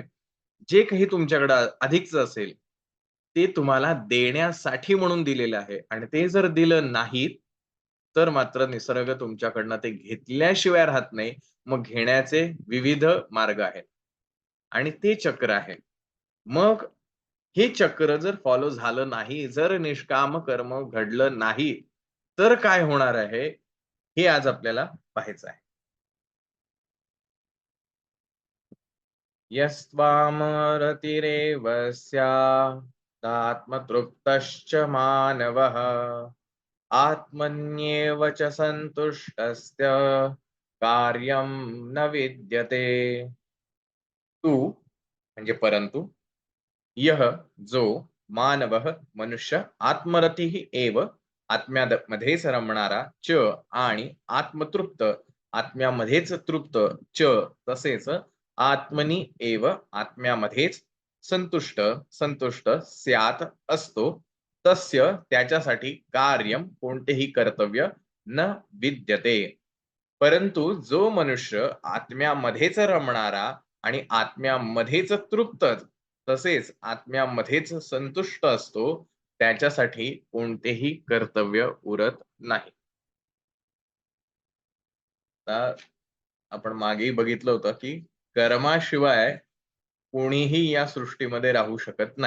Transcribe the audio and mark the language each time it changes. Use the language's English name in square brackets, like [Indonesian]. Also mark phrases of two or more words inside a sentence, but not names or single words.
[Marathi] जे काही तुमच्याकडे अधिकचं असेल, ते तुम्हाला देण्यासाठी म्हणून दिलेलं आहे आणि ते जर दिलं नाहीत, तर मात्र निसर्ग तुमच्याकडनं ते घेतल्याशिवाय राहत नाही. मग घेण्याचे विविध मार्ग आहेत आणि ते चक्र आहे. मग हे चक्र जर फॉलो झालं नाही, जर निष्काम कर्म घडलं नाही, तर काय होणार आहे? हे आज आपल्याला पाहायचं आहे. [Sanskrit] यस्त्वामरतिरेव स्यादात्मतृप्तश्च मानवः आत्मन्येव च सन्तुष्टस्य कार्यं न विद्यते. [Marathi] तू म्हणजे परंतु यह जो मानवः मनुष्य [Sanskrit] आत्मरतिः एव [Marathi] आत्म्यामध्येच रमणारा च आणि आत्मतृप्त आत्म्यामध्येच तृप्त च तसेच [Sanskrit] आत्मनी एव [Marathi] आत्म्यामध्येच संतुष्ट संतुष्ट स्यात असतो तस्य त्याच्यासाठी कार्यम कोणतेही कर्तव्य [Sanskrit] न विद्यते. [Marathi] परंतु जो मनुष्य आत्म्यामध्येच रमणारा आणि आत्म्यामध्येच तृप्त तसेच आत्म्यामध्येच संतुष्ट असतो त्याच्यासाठी कोणतेही कर्तव्य उरत नाही. आता आपण मागेही बघितलं होतं की कर्माशिवाय कोणीही या सृष्टीमध्ये राहू शकत नाही.